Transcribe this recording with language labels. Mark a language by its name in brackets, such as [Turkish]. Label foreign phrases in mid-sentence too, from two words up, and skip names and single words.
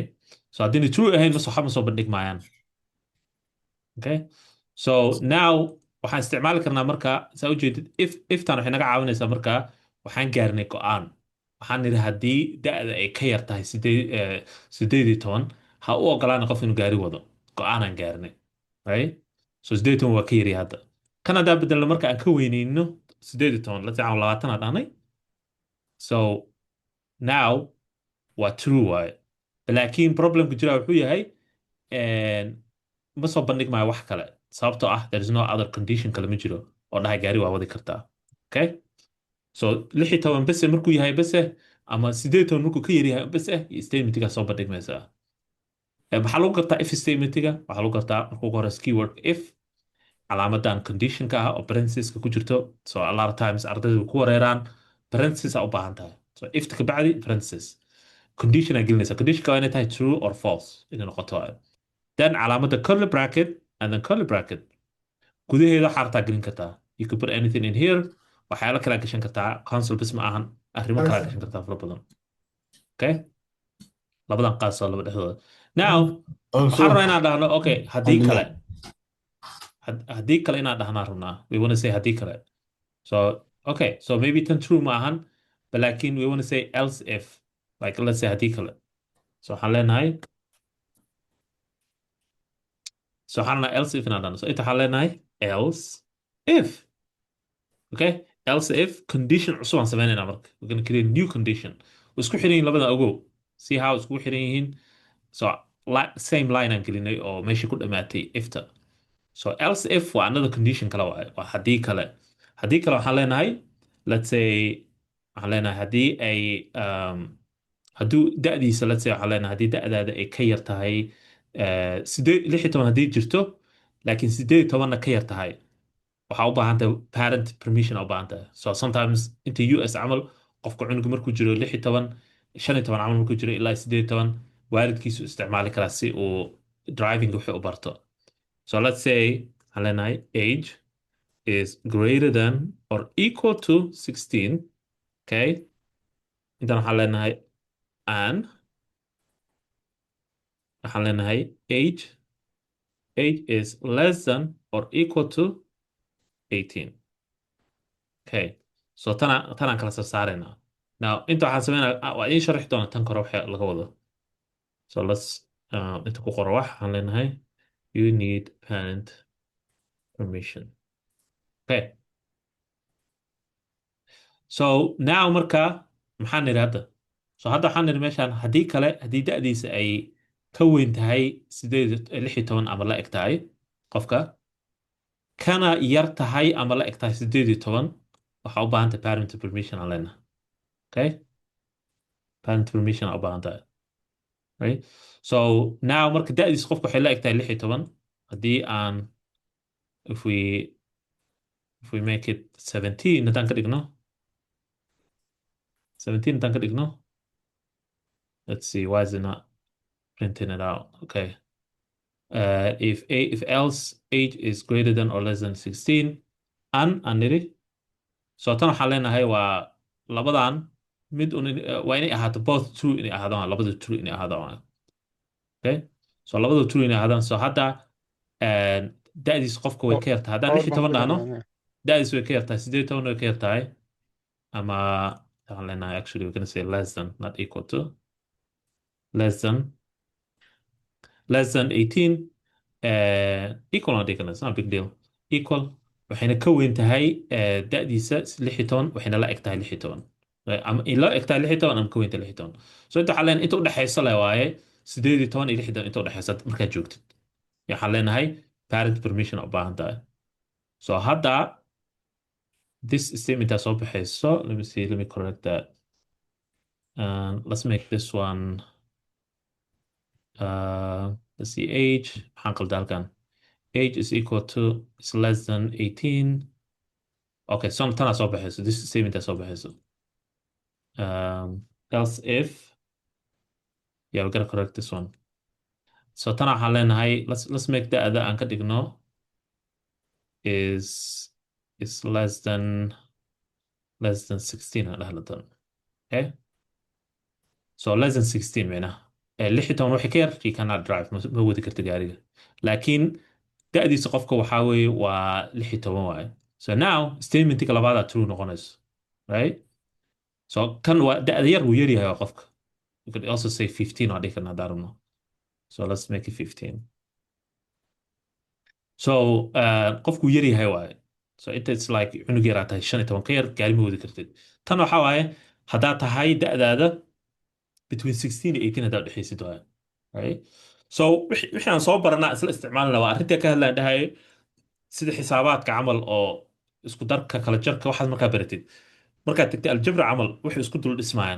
[Somali] So haddii true ahayn waxa ma soo bandhig maayaan. [English] Okay, so now [Somali] waxaan isticmaali karnaa marka saa ujeedid iftaan waxay naga caawinaysaa marka waxaan gaarnay go'aan waxaan nidhi haddii da'da ay ka yar tahay 18 ha u ogolaana qof inuu gaari wado go'aanaan gaarnay right? So 18 waa ka yari hadda kan haddaa bedelno marka aan ka weyneyno 18 la tacaawun 20 aan dhahnay so now waa true waaye laakiin problemka jira wuxuu yahay ma soo bandhig maayo wax kale sababtoo ah [English] there is no other condition [Somali] kale ma jiro oo dhahay gaari waa wadi kartaa. Okay, so 16 bese markuu yahay bese ama 18 markuu ka yaryahay bese iyo statementiga soo bandhigmaysaa. maxaa lagu gartaa if statementiga waxaa lagu gartaa markuu ugu horeysa keyword if calaamadan conditionka ah oo parenthesiska ku jirto [English] so a lot of times [Somali] ardaydu ku wareeraan parenthesis aa u baahan tahay so ifta ka bacdi parenthesis condition aa gelinaysa conditionka waa inay tahay [English] true or false [Somali] inay noqoto then calaamada [English] curly bracket and then curly bracket [Somali] gudaheeda waxaa rabtaa gelin kartaa [English] you could put anything in here [Somali] waxyaalo kalaa gashan kartaa console bis ma ahan arrimo kalaa gashan kartaa fara badan. Okay, labadan qaas oo laba dhexdooda now waxaan rabaa inaan dhahno okay haddii kale inaan dhahnaa rabnaa [English] we want to say [Somali] haddii kale [English] so okay so maybe [Somali] tan true ma ahan but laakiin [English] we want to say else if like let's say [Somali] haddii kale so waxaan leenahay so waxaan leenahay [English] else if [Somali] inaan dhahno so inta waxaan leenahay [English] else if okay else if condition [Somali] cusub aan sameynaynaa marka [English] we're going to create a new condition [Somali] way isku xiran yihiin labada ogow [English] see how [Somali] iskugu xiran yihiin so [English] same line [Somali] aan gelinay oo meeshii ku dhamaatay ifta so [English] else if [Somali] waa [English] another condition [Somali] kale waaye waa haddii kale waxaan leenahay [English] let's say [Somali] waxaan leenahay haddii ay hadduu da'diisa [English] let's say [Somali] waxaan leenahay haddii da'daada ay ka yar tahay 16 haddii jirto laakiin 18na ka yar tahay waxaa u baahan tahay [English] parent permission [Somali] u baahan tahay so sometimes inta US camal qofka cunuga markuu jiro 16 15 camal markuu jiro ilaa 18 waalidkiisu isticmaali karaa si uu driving wixii u barto so [English] let's say [Somali] waxaan leenahay [English] age is greater than or equal to 16. Okay, intaan and [Somali] waxaan leenahay [English] age is less than or equal to 18. [Somali] Okay, so tanaan kala saarsaaraynaa. Now inta waxaan sameynaa waa idiin sharxi doonaa tan kore waxa laga wado. [English] So let's [Somali] inta ku qoro waxaan leenahay [English] you need parent permission. [Somali] Okay, so now marka maxaan nidhi hadda? So hadda waxaan nidhi meeshaan haddii da'diisa ay ka weyn tahay 16 ama la eg tahay qofka, kana yar tahay ama la eg tahay 18, waxaa u baahan tahay [English] parent permission [Somali] aan leenahay. Okay, [English] parent permission [Somali] aan u baahan tahay. Right? So now marka da'diisa qofka waxay la eg tahay 16 haddii aan [English] if we make it 17 [Somali] haddaan ka dhigno 17 haddaan ka dhigno, [English] let's see, why is it not printing it out? Okay. If else age is greater than or less than 16, [Somali] aan nidhi. So tan waxaan leenahay waa labadan mid waa inay ahaato [English] both true [Somali] inay ahaadaan, labada true inay ahaadaan. Okay, so labada true inay ahaadaan. So hadda da'diis qofka way ka yartahay haddaan 16 dhahno, da'diis way ka yartahay 18 way ka yartahay, ama waxaan leenahay [English] actually we're gonna say less than, not equal to, less than 18, [Somali] equal aan dhigana, [English] it's not a big deal, [Somali] equal waxayna ka weyn tahay da'diisa 16 waxayna la eg tahay 16, ama la eg tahay 16 ama ka weyn tahay 16. So inta waxaan leenahay inta u dhaxaysa le waaye 18 iyo 16 inta u dhaxaysa markaad joogtid waxaan leenahay parent permission u baahan tahay. So hadda [English] this statement [Somali] soo baxayso, [English] let me see, let me correct that. Let's make this one let's see, age [Somali] maxaan qaldaa halkan, [English] age is equal to is less than 18. [Somali] Okay, so tanaa soo baxayso, [English] this statement [Somali] soo baxayso. [English] Else if, yeah, we gotta correct this one. [Somali] So tanaa waxaan leenahay [English] let's make the other [Somali] aan ka dhigno [English] is less than 16 [Somali] aan dhahla tan. [English] Okay, so less than 16 [Somali] micnaha 16 wixii ka yar [English] you cannot drive, [Somali] ma wadi karta gaariga, laakiin da'diisa qofka waxaa weeye waa 16 waaye. So now statementiga labaada true noqonayso, right? So kan waa da'da yar wuu yar yahay waa qofka. [English] You could also say 15 [Somali] oo dhihi karna haddaan rabno. [English] So let's make it 15. [Somali] So qofku yar yahay waaye. [English] So it's like [Somali] cunug yaraa tahay 15 ka yar gaari ma wadi kartid. Tan waxaa waaye haddaa tahay da'daada [English] between 16 and 18 [Somali] haddaad dhexaysid waaye, [English] right? [Somali] So wixii aan soo baranaa isla isticmaalna waa arrintii ka hadlaan dhahay sida xisaabaadka camal oo isku darka kala jarka waxaad markaa baratid markaad tagtay aljabra camal waxay isku dul dhismayaan.